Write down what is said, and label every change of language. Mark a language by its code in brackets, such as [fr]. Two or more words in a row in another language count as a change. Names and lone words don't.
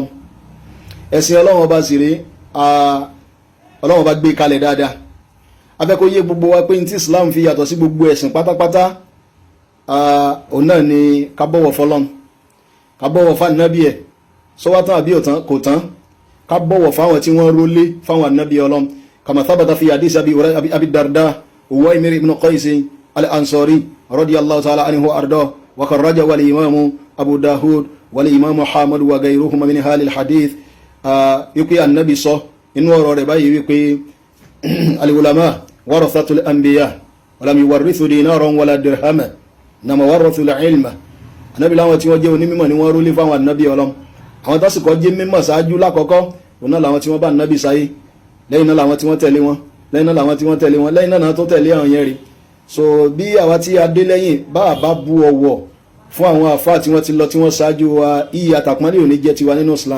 [yo] Ẹ̀sìn Ọlọ́run ọba sì rí Ọlọ́run ọba gbé kalẹ̀ dáadáa. A fẹ́ kó yé gbogbo wa pé ní tí Islam fi yàtọ̀ sí gbogbo ẹ̀sìn pátápátá, òun náà ni ká bọ̀wọ̀ fọ́lọ́run, ká bọ̀wọ̀ fún ànábì ẹ̀, sọ́wọ́ tán àbí kò tán, ká bọ̀wọ̀ fáwọn tí wọ́n rólé fáwọn ànábì Ọlọ́run. [ar] كما ثبت في حديث أبي الدرداء عويمر بن قيس الأنصاري رضي الله تعالى عنه أرضاه وأخرجه الإمام أبو داود والإمام أحمد وغيرهما من أهل الحديث. [yo] Wípé ànábì sọ inú ọ̀rọ̀ rẹ̀ báyìí wípé [ar] العلماء ورثة الأنبياء ولم يورثوا دينارا ولا درهما، إنما ورثوا العلم. [yo] ànábì láwọn tí wọ́n jẹ́ onímọ̀ ni wọ́n rólé fáwọn ànábì Ọlọ́run àwọn tó sì kọ́ jẹ́ mímọ̀ ṣáájú lákọ̀ọ́kọ́ òun náà làwọn tí wọ́n bá ànábì sáyé lẹ́yìn náà làwọn tí wọ́n tẹ̀lé wọn lẹ́yìn náà làwọn tí wọ́n tẹ̀lé wọn lẹ́yìn náà tó tẹ̀lé àwọn yẹn rí. So bí àwa tí a dé lẹ́yìn bá a bá bu ọ̀wọ̀ fún àwọn àfáà tí wọ́n ti lọ tí wọ́n ṣáájú wa iyì àtàpọ́nlé òní jẹ́ tiwa nínú Islam.